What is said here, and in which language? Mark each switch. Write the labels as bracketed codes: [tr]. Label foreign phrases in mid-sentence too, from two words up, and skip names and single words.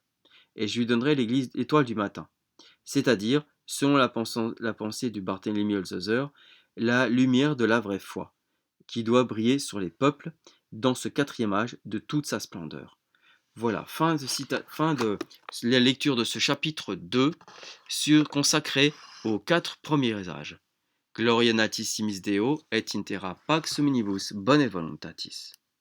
[fr] Et je lui donnerai l'étoile du matin. C'est-à-dire, selon la pensée du Barthélemy Holzhauser, la lumière de la vraie foi, qui doit briller sur les peuples dans ce quatrième âge de toute sa splendeur. Voilà, fin de la lecture de ce chapitre 2 consacré aux 4 premiers âges. [la] Gloria natissimis Deo et intera pax hominibus bone voluntatis.